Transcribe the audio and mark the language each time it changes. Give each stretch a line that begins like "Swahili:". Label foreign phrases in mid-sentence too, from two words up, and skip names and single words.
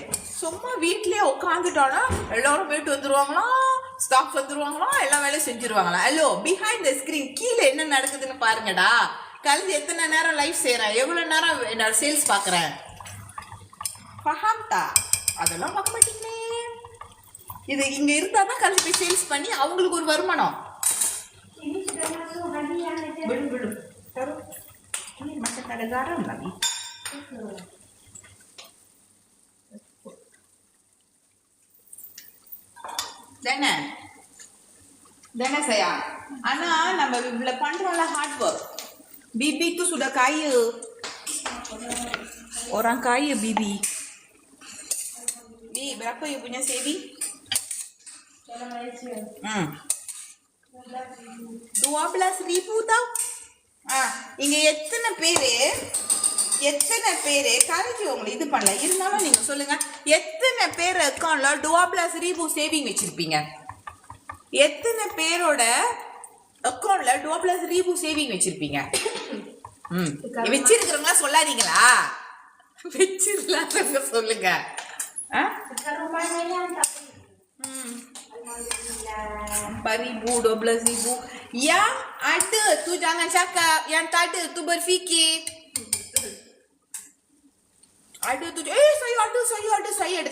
Tamil: சும்மா வீட்லேயே உட்காந்துட்டோன்னா எல்லோரும் வீட்டு வந்துடுவாங்களாம், ஸ்டாஃப் வந்துடுவாங்களாம், எல்லா வேலையும் செஞ்சுருவாங்களாம். ஹலோ,
English: behind the screen
Tamil: கீழே என்ன நடக்குதுன்னு பாருங்கடா. காலேஜ் எத்தனை நேரம் லைஃப் செய்கிறேன், எவ்வளோ நேரம் என்னோட சேல்ஸ் பார்க்குறேன். பஹாம்தா அதெல்லாம் பார்க்க மாட்டீங்களே. இது இங்கே இருந்தால் தான் காலேஜ் போய் சேல்ஸ் பண்ணி அவங்களுக்கு ஒரு வருமானம்.
Malay: Ini sudah masuk hadiah aja. Belum. Taruh. Ini masih ada garam lagi. Dana saya.
Tamil: Ana நம்ம இவ்வளோ பண்ணுறோம்ல
English: hard work.
Malay: Bibi itu sudah kaya. Orang kaya Bibi. Bi, berapa you punya saving? Dalam Malaysia. 12,000 tau.
Tamil: இங்க எத்தனை பேரு எத்தனை பேர் கரைச்சி உங்களை இது பண்ணல இருந்தாலும் நீங்க சொல்லுங்க, எத்தனை பேர் அக்கௌண்ட்ல 12,000 சேவிங் வச்சிருப்பீங்க? எத்தனை பேரோட அக்கௌண்ட்ல 12,000 சேவிங் வச்சிருப்பீங்க? வச்சிருக்கிறவங்களா சொல்லாதீங்களா? வச்சிருக்கலாங்க சொல்லுங்க.
Malay: Rumahnya yang tak 4,000, 12,000. Yang ada tu jangan cakap, yang tak ada tu berfikir. Ada tu, saya ada.